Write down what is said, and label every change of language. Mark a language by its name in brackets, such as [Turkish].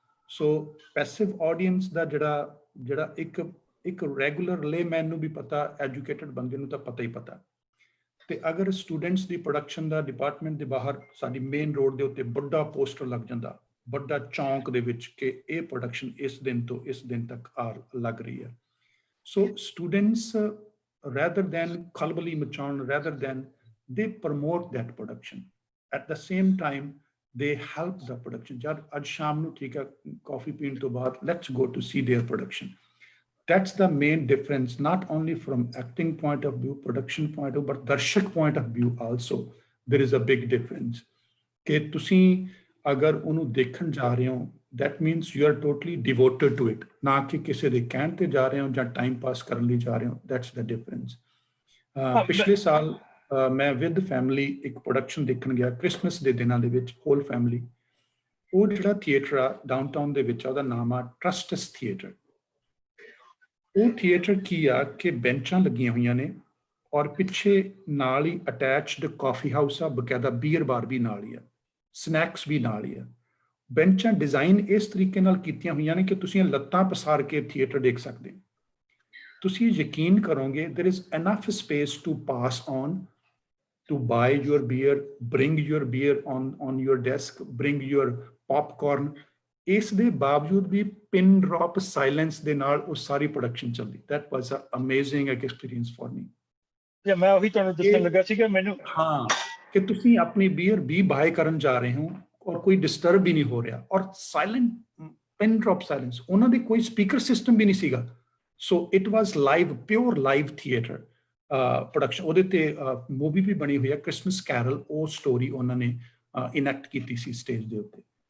[Punjabi] ਸੋ passive audience ਦਾ ਜਿਹੜਾ ਇੱਕ regular layman ਨੂੰ ਵੀ ਪਤਾ, ਐਜੂਕੇਟਡ ਬੰਦੇ ਨੂੰ ਤਾਂ ਪਤਾ ਹੀ ਪਤਾ। ਤੇ ਅਗਰ ਸਟੂਡੈਂਟਸ ਦੀ ਪ੍ਰੋਡਕਸ਼ਨ ਦਾ ਡਿਪਾਰਟਮੈਂਟ ਦੇ ਬਾਹਰ ਸਾਡੀ ਮੇਨ ਰੋਡ ਦੇ ਉੱਤੇ ਵੱਡਾ ਪੋਸਟਰ ਲੱਗ ਜਾਂਦਾ, ਵੱਡਾ ਚੌਂਕ ਦੇ ਵਿੱਚ, ਕਿ ਇਹ ਪ੍ਰੋਡਕਸ਼ਨ ਇਸ ਦਿਨ ਤੋਂ ਇਸ ਦਿਨ ਤੱਕ ਲੱਗ ਰਹੀ ਹੈ। [English] so students rather than [Punjabi] ਖਲਬਲੀ ਮਚਾਉਣ, [English] rather than they promote that production at the same time they help the production। [Punjabi] ਜਦ ਅੱਜ ਸ਼ਾਮ ਨੂੰ ਠੀਕ ਹੈ ਕਾਫੀ ਪੀਣ ਤੋਂ ਬਾਅਦ [English] let's go to see their production। That's the main difference, not only from acting point of view, production point of view, but darshak point of view also there is a big difference। [Punjabi] ਕਿ ਤੁਸੀਂ ਅਗਰ ਉਹਨੂੰ ਦੇਖਣ ਜਾ ਰਹੇ ਹੋ [English] that means you are totally devoted to it, [Punjabi] ਨਾ ਕਿ ਕਿਸੇ ਦੇ ਕਹਿਣ ਤੇ ਜਾ ਰਹੇ ਹੋ ਜਾਂ ਟਾਈਮ ਪਾਸ ਕਰਨ ਲਈ ਜਾ ਰਹੇ ਹੋ। [English] that's the difference। [Punjabi] ਪਿਛਲੇ ਸਾਲ ਮੈਂ ਵਿਦ ਫੈਮਿਲੀ ਇੱਕ ਪ੍ਰੋਡਕਸ਼ਨ ਦੇਖਣ ਗਿਆ ਕ੍ਰਿਸਮਸ ਦੇ ਦਿਨਾਂ ਦੇ ਵਿੱਚ, ਹੋਲ ਫੈਮਿਲੀ। ਉਹ ਜਿਹੜਾ ਥੀਏਟਰ ਆ ਡਾਊਨਟਾਊਨ ਦੇ ਵਿੱਚ, ਉਹਦਾ ਨਾਮ ਆ ਟਰਸਟਸ ਥੀਏਟਰ। ਉਹ ਥੀਏਟਰ ਕੀ ਆ ਕਿ ਬੈਂਚਾਂ ਲੱਗੀਆਂ ਹੋਈਆਂ ਨੇ ਔਰ ਪਿੱਛੇ ਨਾਲ ਹੀ ਅਟੈਚਡ ਕਾਫੀ ਹਾਊਸ ਆ, ਬਕਾਇਦਾ ਬੀਅਰ ਬਾਰ ਵੀ ਨਾਲ ਹੀ ਆ, ਸਨੈਕਸ ਵੀ ਨਾਲ ਹੀ ਆ। ਬੈਂਚਾਂ ਡਿਜ਼ਾਈਨ ਇਸ ਤਰੀਕੇ ਨਾਲ ਕੀਤੀਆਂ ਹੋਈਆਂ ਨੇ ਕਿ ਤੁਸੀਂ ਲੱਤਾਂ ਪਸਾਰ ਕੇ ਥੀਏਟਰ ਦੇਖ ਸਕਦੇ ਹੋ। ਤੁਸੀਂ ਯਕੀਨ ਕਰੋਗੇ [English] there is enough space to pass on, to buy your beer, bring your beer on your desk, bring your popcorn। [Punjabi] ਇਸ ਦੇ ਬਾਵਜੂਦ ਵੀ ਪਿਨ ਡ੍ਰੌਪ ਸਾਇਲੈਂਸ ਦੇ ਨਾਲ ਉਹ ਸਾਰੀ ਪ੍ਰੋਡਕਸ਼ਨ ਚੱਲਦੀ। [English] that was an amazing experience for me। [Punjabi] ਮੈਂ ਉਹੀ ਤੁਹਾਨੂੰ ਦੱਸਣ ਲੱਗਾ ਸੀਗਾ ਮੈਨੂੰ। ਹਾਂ, ਕਿ ਤੁਸੀਂ ਆਪਣੀ ਬੀਅਰ ਵੀ ਬਾਏ ਕਰਨ ਜਾ ਰਹੇ ਹੋ ਔਰ ਕੋਈ ਡਿਸਟਰਬ ਵੀ ਨਹੀਂ ਹੋ ਰਿਹਾ ਔਰ ਸਾਇਲੈਂਟ ਪਿਨ ਡ੍ਰੌਪ ਸਾਇਲੈਂਸ। ਉਹਨਾਂ ਦੇ ਕੋਈ ਸਪੀਕਰ ਸਿਸਟਮ ਵੀ ਨਹੀਂ ਸੀਗਾ। [English] So it was live, pure live theatre production. [Punjabi] ਉਹਦੇ ਤੇ ਮੂਵੀ ਵੀ ਬਣੀ ਹੋਈ ਹੈ ਕ੍ਰਿਸਮਸ ਕੈਰਲ, ਉਹ ਸਟੋਰੀ ਉਹਨਾਂ ਨੇ ਇਨੈਕਟ ਕੀਤੀ ਸੀ ਸਟੇਜ ਦੇ ਉੱਤੇ।